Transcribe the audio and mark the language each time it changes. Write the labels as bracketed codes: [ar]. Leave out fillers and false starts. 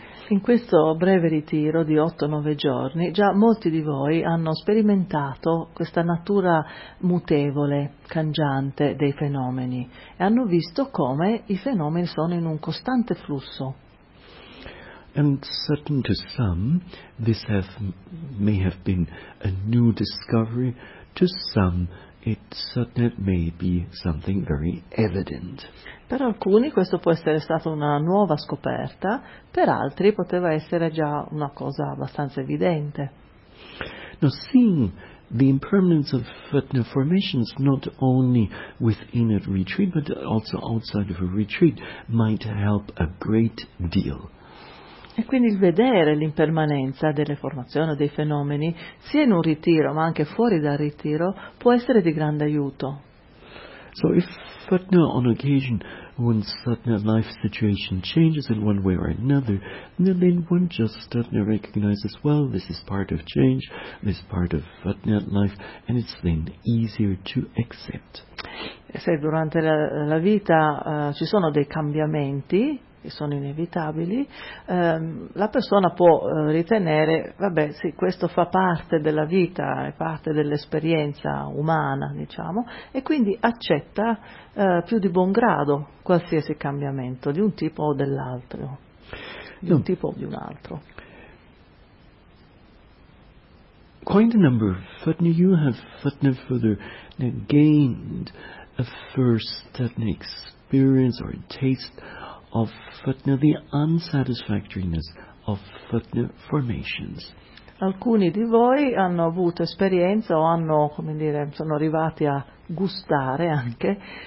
[it] In questo breve ritiro di 8-9 giorni, già molti di voi hanno sperimentato questa natura mutevole, cangiante dei fenomeni e hanno visto come i fenomeni sono in un costante flusso. [en] And certain to some, this may have been a new discovery. To some, it may be something very evident. [it] Per alcuni questo può essere stata una nuova scoperta, per altri poteva essere già una cosa abbastanza evidente. [en] Now, seeing the impermanence of formations not only within a retreat, but also outside of a retreat might help a great deal. [it] E quindi il vedere l'impermanenza delle formazioni o dei fenomeni, sia in un ritiro ma anche fuori dal ritiro, può essere di grande aiuto. [en] So if on occasion one life situation changes in one way or another, then one just recognizes, well, this is part of change, this is part of life, and it's then easier to accept. [it] E se durante la vita ci sono dei cambiamenti, che sono inevitabili, la persona può ritenere, vabbè, sì, questo fa parte della vita, è parte dell'esperienza umana, diciamo, e quindi accetta più di buon grado qualsiasi cambiamento, di un tipo o dell'altro, di un tipo o di un altro. [en] Quite a number of you have further gained a first experience or a taste of the unsatisfactoriness of formations. [it] Alcuni di voi hanno avuto esperienza o hanno, come dire, sono arrivati a gustare anche